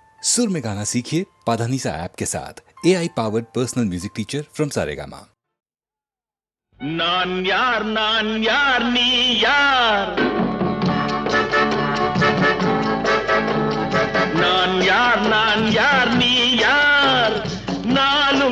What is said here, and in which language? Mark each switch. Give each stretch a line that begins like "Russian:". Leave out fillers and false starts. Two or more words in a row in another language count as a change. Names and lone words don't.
Hindi: सुर में गाना सीखिए पाधानीसा ऐप के साथ
English: AI powered personal music teacher from Saregama.
Tamil: நான் யார் நீ யார், நான் யார் நீ யார், நானும்